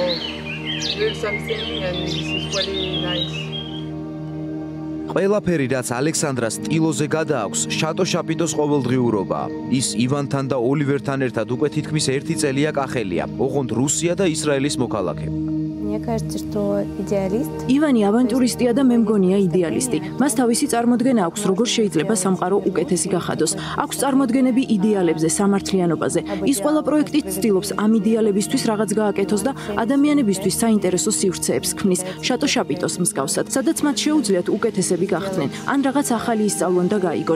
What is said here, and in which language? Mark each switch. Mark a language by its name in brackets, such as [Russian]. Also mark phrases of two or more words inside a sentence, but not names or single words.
[Georgian] ყველაფერი რაც ალექსანდრას ტილოზე გადააქვს, შატო შაპიტოს ყოველდღიურობაა. ის ივანთან და ოლივერთან ერთად უკვე თითქმის 1 წელია კახელია, ოღონდ რუსია და ისრაელის მოქალაქე. [Russian] Мне кажется, что идеалист. [Georgian] ივანი ავანტურისტია და მე მგონია იდეალისტი. მას თავისი წარმოდგენა აქვს, როგორ შეიძლება სამყარო უკეთესი გახადოს. აქვს წარმოდგენები იდეალებზე, სამართლიანობაზე. ის ყველა პროექტით ცდილობს ამ იდეალებისთვის რაღაც გააკეთოს და ადამიანებისთვის საინტერესო სივრცეებს ქმნის, შატო შაპიტოს მსგავსად, სადაც მათ შეუძლიათ უკეთესები გახდნენ, ან რაღაც ახალი ისწავლონ და გაიგონ.